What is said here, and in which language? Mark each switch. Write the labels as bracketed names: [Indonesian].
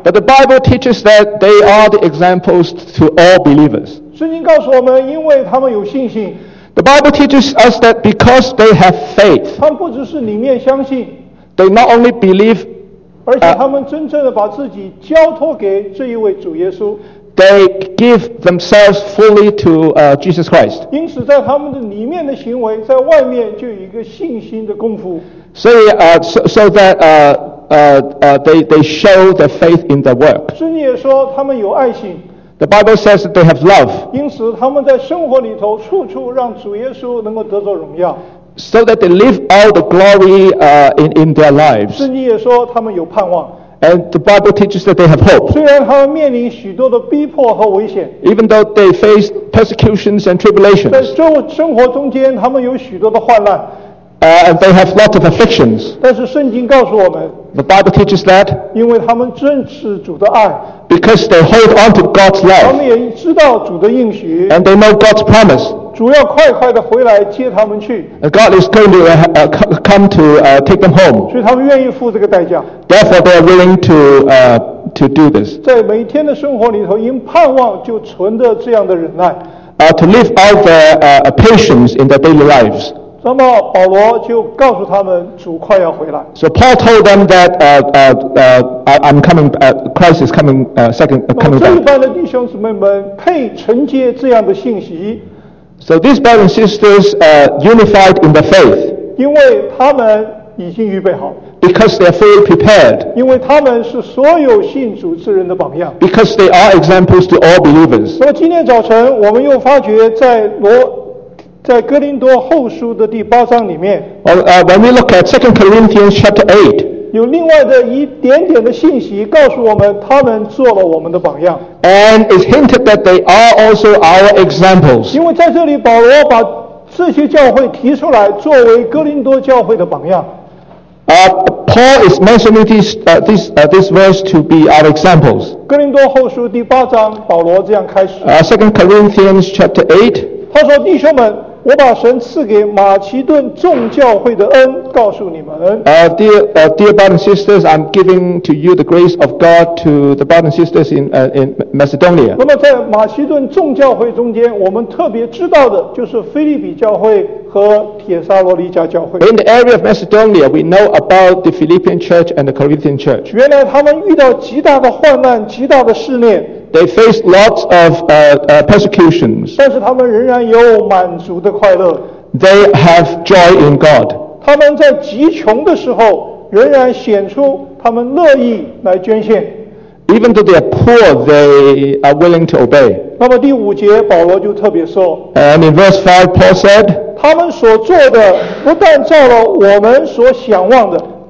[English] But the Bible teaches that they are the examples to all believers. [Chinese] 圣经告诉我们因为他们有信心。 [English] The Bible teaches us that because they have faith. [Chinese] 他们不只是里面相信, [English] they not only believe, [Chinese] 而且他们真正的把自己交托给这一位主耶稣。 [English] They give themselves fully to Jesus Christ. [Chinese] 因此在他们的里面的行为, 在外面就有一个信心的功夫。 [English] So they show their faith in their work. [Chinese] 圣经也说他们有爱心。 [English] The Bible says that they have love. [Chinese] 因此他们在生活里头处处让主耶稣能够得着荣耀。 [English] So that they live all the glory in their lives. [Chinese] 圣经也说他们有盼望。 [English] And the Bible teaches that they have hope. [Chinese] 虽然他们面临许多的逼迫和危险。 [English] Even though they face persecutions and tribulations. [Chinese] 在生活中间，他们有许多的患难。 [English] And they have lots of afflictions. [Chinese] 但是圣经告诉我们。 [English] The Bible teaches that. [Chinese] 因为他们认识主的爱。 [English] Because they hold on to God's love. [Chinese] 他们也知道主的应许。 [English] And they know God's promise. [Chinese] 主要快快地回来接他们去。 [English] God is going to come to take them home. [Chinese] 所以他们愿意付这个代价。 [English] Therefore, they are willing to do this. [Chinese] 在每天的生活里头，因盼望就存着这样的忍耐。 [English] To live out their patience in their daily lives. [Chinese] 那么保罗就告诉他们，主快要回来。 [English] So Paul told them that I'm coming. Christ is coming second coming back. [Chinese] 那么这一班的弟兄姊妹们配承接这样的信息。 [English] So these brothers and sisters are unified in the faith. [Chinese] 因为他们已经预备好。 [English] Because they are fully prepared. [Chinese] 因为他们是所有信主之人的榜样。 [English] Because they are examples to all believers. [Chinese] 那么今天早晨我们又发觉在哥林多后书的第八章里面。 [English] When we look at 2 Corinthians chapter 8. [Chinese] 有另外的一点点的信息告诉我们他们做了我们的榜样。 [English] And it's hinted that they are also our examples. [Chinese] 因为在这里保罗把这些教会提出来作为哥林多教会的榜样。 [English] Paul is mentioning this verse to be our examples. [Chinese] 哥林多后书第八章保罗这样开始。 [English] 2 Corinthians chapter 8. [Chinese] 他说弟兄们我把神赐给马其顿众教会的恩告诉你们。 [English] Dear brothers and sisters, I'm giving to you the grace of God to the brothers and sisters in Macedonia. [Chinese] 那么在马其顿众教会中间，我们特别知道的就是腓立比教会和帖撒罗尼迦教会。 [English] In the area of Macedonia, we know about the Philippian church and the Corinthian church. [Chinese] 原来他们遇到极大的患难，极大的试炼。 [English] They faced lots of persecutions. [Chinese] 但是他们仍然有满足的快乐。 [English] They have joy in God. [Chinese] 他们在极穷的时候，仍然显出他们乐意来捐献。 [English] Even though they are poor, they are willing to obey. [Chinese] 那么第五节，保罗就特别说。 [English] And in verse 5, Paul said, [Chinese] 他们所做的不但照了我们所想望的。